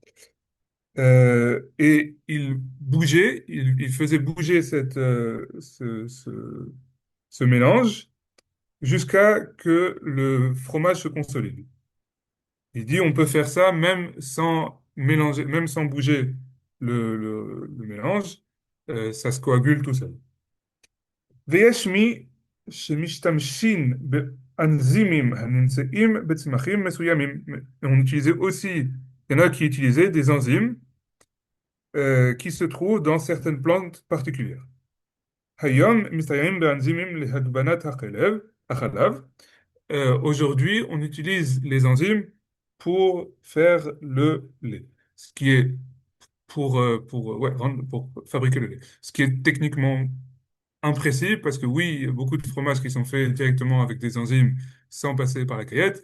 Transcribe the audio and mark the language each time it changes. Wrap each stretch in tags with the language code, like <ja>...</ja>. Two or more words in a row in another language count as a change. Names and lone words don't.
<fr>Et il faisait bouger ce mélange jusqu'à que le fromage se consolide. Il dit on peut faire ça même sans mélanger, même sans bouger le mélange, ça se coagule tout seul.</fr> <he>ויש מי שמשתמשים באנזימים הנמצאים בצמחים מסוימים.</he> <fr>On utilisait aussi, il y en a qui utilisaient des enzymes qui se trouvent dans certaines plantes particulières.</fr> <he>היום מסתייעים באנזימים להגבנת החלב.</he> <fr>Aujourd'hui, on utilise les enzymes pour faire le lait, ce qui est pour fabriquer le lait, ce qui est techniquement imprécis parce que oui, il y a beaucoup de fromages qui sont faits directement avec des enzymes sans passer par la caillette.</fr>